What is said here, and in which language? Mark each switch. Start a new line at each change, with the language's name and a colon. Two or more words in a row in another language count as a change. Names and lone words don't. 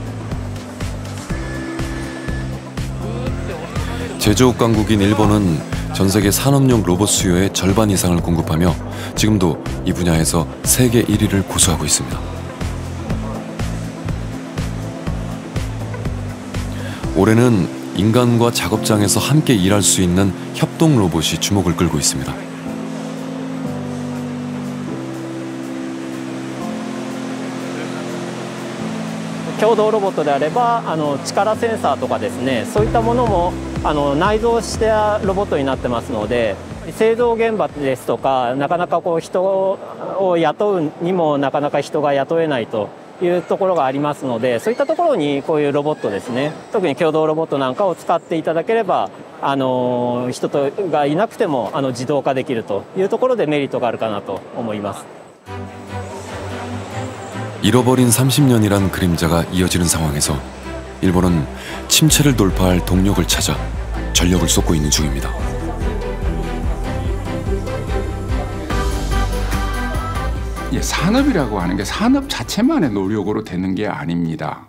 Korean: 제조업 강국인 일본은 전 세계 산업용 로봇 수요의 절반 이상을 공급하며 지금도 이 분야에서 세계 1위를 고수하고 있습니다. 올해는 인간과 작업장에서 함께 일할 수 있는 협동 로봇이 주목을 끌고 있습니다.
Japanese: 共同ロボットであれば力センサーとかですね、そういったものも内蔵したロボットになってますので、製造現場ですとかなかなかこう人を雇うにもなかなか人が雇えないというところがありますので、そういったところにこういうロボットですね、特に共同ロボットなんかを使っていただければ人がいなくても自動化できるというところでメリットがあるかなと思います。
Korean: 잃어버린 30년이란 그림자가 이어지는 상황에서 일본은 침체를 돌파할 동력을 찾아 전력을 쏟고 있는 중입니다. 산업이라고 하는 게 산업 자체만의 노력으로 되는 게 아닙니다.